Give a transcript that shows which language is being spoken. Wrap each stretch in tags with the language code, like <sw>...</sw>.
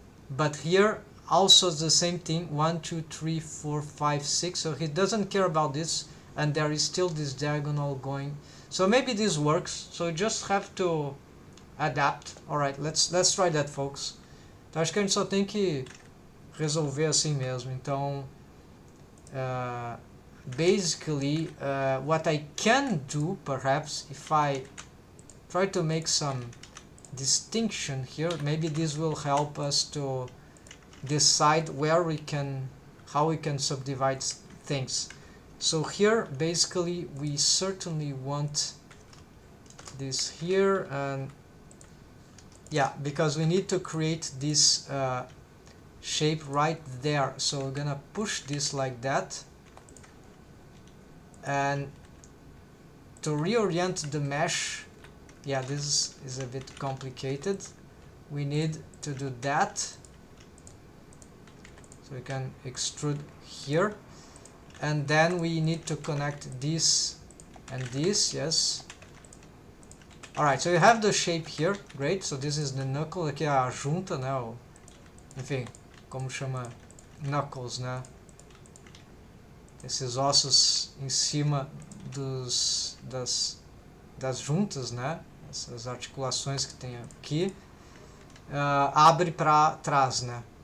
<en>But here also the same thing, 1, 2, 3, 4, 5, 6. So he doesn't care about this, and there is still this diagonal going. So maybe this works. So you just have to adapt. Alright, let's try that, folks.</en> <pt>Então acho que a gente só tem que resolver assim mesmo.</pt> <en>Então basically what I can do, perhaps, if I try to make some distinction here, maybe this will help us to decide how we can subdivide things. So here basically we certainly want this here, and yeah, because we need to create this shape right there. So we're gonna push this like that, and to reorient the mesh, yeah, this is a bit complicated. We need to do that. So we can extrude here, and then we need to connect this and this, yes. Alright, so you have the shape here, great. So this is the knuckle,</en> <pt>aqui é a junta, né? Enfim, como chama? Knuckles, né? Esses ossos em cima das juntas, né? Essas articulações que tem aqui. Abre para trás, né?</pt>